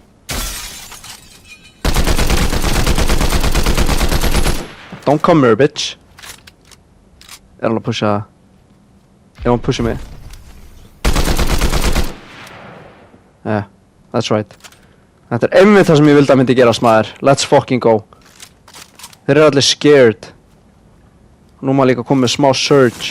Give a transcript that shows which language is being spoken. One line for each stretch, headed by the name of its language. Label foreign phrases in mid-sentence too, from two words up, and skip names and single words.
English: Don't come here, bitch.
Icelandic: Hann að pusha? Hann pusha mig?
English: Yeah, that's right.
Icelandic: Þetta einmitt það sem ég vildi að myndi gerast maður.
English: Let's fucking go.
Icelandic: Þeir allir scared. Nú maður líka komið með smá surge.